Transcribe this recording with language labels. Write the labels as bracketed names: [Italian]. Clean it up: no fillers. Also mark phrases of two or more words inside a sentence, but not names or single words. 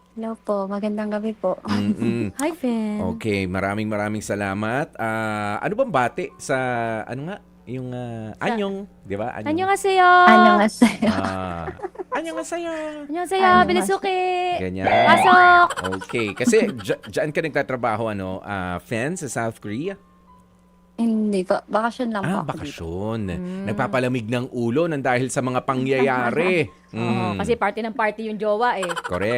[Filipino] Hello po, magandang gabi po. Mm. Hi, Fen. Okay, maraming salamat. Ano bang bati sa ano nga, yung, Sa anyong, 'di ba? Anyong. [Korean] 안녕하세요. Annyeonghaseyo. Ah, annyeonghaseyo. 안녕하세요. Annyeonghaseyo. 비lisuke. [Filipino] Ganyan. Pasok. Okay, kasi diyan ka nagtatrabaho ano, Fen, sa South Korea? Hindi po, bakasyon lang po ako dito. Bakasyon. Nagpapalamig ng ulo nang dahil sa mga pangyayari. Oo, kasi party yung jowa eh. Correct.